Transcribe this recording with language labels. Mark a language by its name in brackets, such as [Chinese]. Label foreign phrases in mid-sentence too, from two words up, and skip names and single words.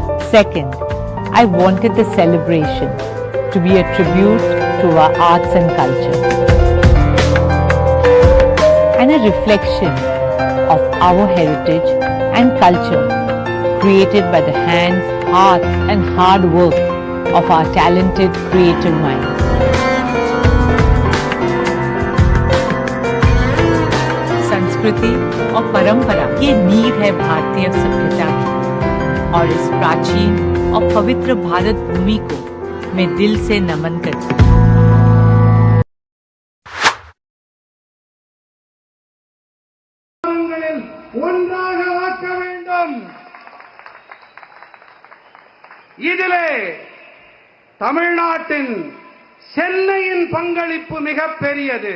[English] Second, I wanted the celebration to be a tribute to our arts and culture and a reflection of our heritage and culture created by the hands, hearts and hard work of our talented creative minds. [Hindi] संस्कृति और परंपरा ये नींव है भारतीय सभ्यता की और इस प्राचीन और पवित्र भारत भूमि को मैं दिल से नमन करती हूँ। [Tamil] இதிலே தமிழ்நாட்டின் சென்னையின் பங்களிப்பு மிகப்பெரியது.